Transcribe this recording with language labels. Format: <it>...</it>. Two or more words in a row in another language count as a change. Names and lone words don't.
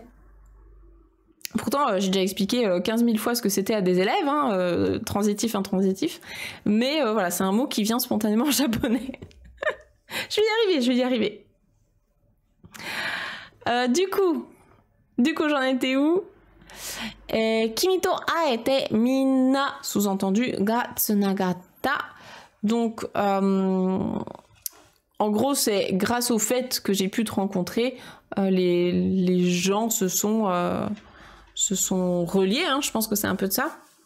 <fr>Pourtant, j'ai déjà expliqué 15 000 fois ce que c'était à des élèves, hein, transitif, intransitif. Mais voilà, c'est un mot qui vient spontanément en japonais. Je vais y arriver. Du coup, j'en étais où?</fr> <ja>君と会えてみんな, sous-entendu, が繋がった.</ja> <fr>Donc, en gros, c'est grâce au fait que j'ai pu te rencontrer, les gens se sont reliés, hein, je pense que c'est un peu de ça.</fr>